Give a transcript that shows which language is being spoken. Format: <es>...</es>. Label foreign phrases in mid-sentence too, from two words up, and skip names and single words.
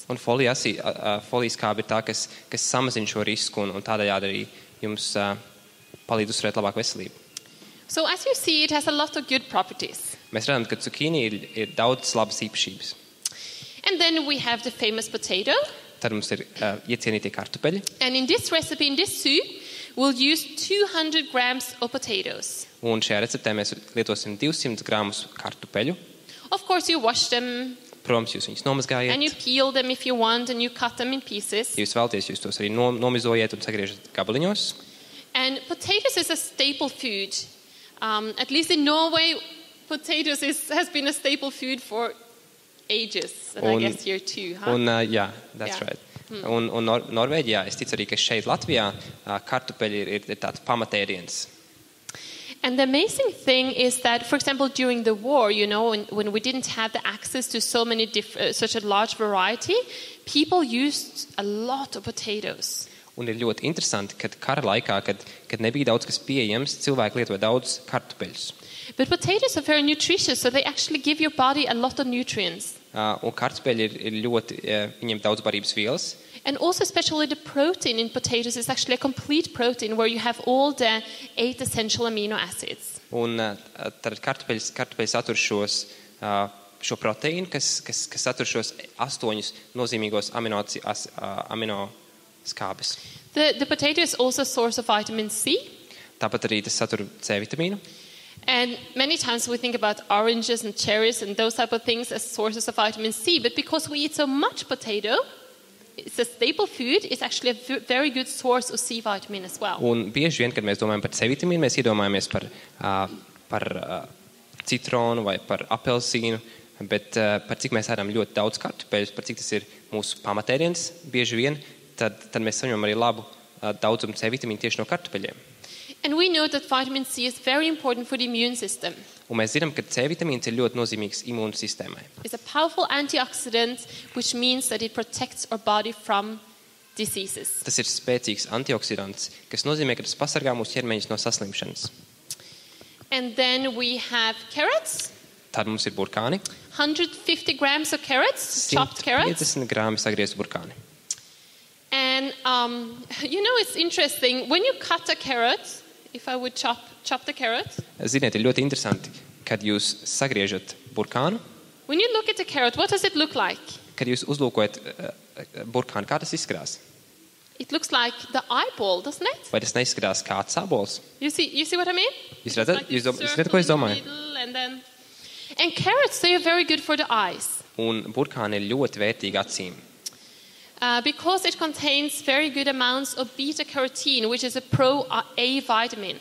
<lv>Un foliskābe ir tā, kas samazina šo risku un tādējādi arī jums palīdz uzturēt labāku veselību.</lv> <en>So as you see, it has a lot of good properties.</en> <lv>Mēs redzam, ka cukīni ir daudz labas īpašības.</lv> <en>And then we have the famous potato.</en> <lv>Tad mums ir iecienītie kartupeļi.</lv> <en>And in this recipe, in this soup, we'll use 200 grams of potatoes.</en> <lv>Un šajā receptē mēs lietosim 200 gramus kartupeļu.</lv> <en>Of course, you wash them.</en> <lv>Protams, jūs viņus nomazgājiet.</lv> <en>And you peel them if you want and you cut them in pieces.</en> <lv>Ja jūs vēlaties, jūs tos arī nomizojiet un sagriežat gabaliņos.</lv> <en>And potatoes is a staple food. At least in Norway, potatoes has been a staple food for ages. And I guess here too. Huh? Jā, that's right.</en> <lv>Un Norvēģijā, es ticu arī, ka šeit Latvijā kartupeļi ir tāds pamatēdiens.</lv> <en>And the amazing thing is that, for example, during the war, you know, when we didn't have the access to so many such a large variety, people used a lot of potatoes.</en> <lv>Un ir ļoti interesanti, ka kara laikā, kad nebija daudz kas pieejams, cilvēki lietoja daudz kartupeļus.</lv> <en>But potatoes are very nutritious, so they actually give your body a lot of nutrients.</en> <lv>Un kartupeļi ir ļoti, viņiem daudz barības vielas.</lv> <en>And also especially the protein in potatoes is actually a complete protein where you have all the 8 essential amino acids.</en> <lv>Un tad kartupeļi satur šo proteīnu, kas satur šos 8 nozīmīgos aminoskābes.</lv> <en>The potato is also a source of vitamin C.</en> <lv>Tāpat arī tas satur C vitamīnu.</lv> <en>And many times we think about oranges and cherries and those type of things as sources of vitamin C, but because we eat so much potato, it's a staple food, it's actually a very good source of C vitamin as well.</en> <lv>Un bieži vien, kad mēs domājam par C vitamīnu, mēs iedomājamies par citronu vai par apelsīnu, bet par cik mēs ēdam ļoti daudz kartupeļus, par cik tas ir mūsu pamatēdiens, bieži vien, tad mēs saņemam arī labu daudzumu C vitamīnu tieši no kartupeļiem.</lv> <en>And we know that vitamin C is very important for the immune system.</en> <lv>Un mēs zinām, ka C vitamīns ir ļoti nozīmīgs imūnu sistēmai.</lv> <en>It's a powerful antioxidant, which means that it protects our body from diseases.</en> <lv>Tas ir spēcīgs antioksidants, kas nozīmē, ka tas pasargā mūsu ķermeņus no saslimšanas.</lv> <en>And then we have carrots,</en> <lv>Tad mums ir burkāni.</lv> <en>150 grams of carrots, chopped carrots.</en> <lv>150 grāmi sagriezti burkāni.</lv> <en>And it's interesting, when you cut a carrot, if I would chop the carrot,</en> <lv>Ziniet, ir ļoti interesanti, kad jūs sagriežat burkānu,</lv> <en>when you look at the carrot, what does it look like?</en> <lv>kad jūs uzlūkojat burkānu, kā tas izskatās?</lv> <en>It looks like the eyeball, doesn't it?</en> <lv>Vai tas neizskatās kā sābols?</lv> <en>You see what I mean?</en> <lv>Jūs</lv> <en>It's</en> <lv>redzat,</lv> <en>like</en> <lv>jūs</lv> <en>you</en> <lv>redzat, ko es</lv> <en>circle in</en> <lv>domāju?</lv> <en>the middle and carrots, they are very good for the eyes.</en> <lv>Un burkāni ir ļoti vērtīgi acīm,</lv> <en>Because it contains very good amounts of beta-carotene, which is a pro-A vitamin.</en>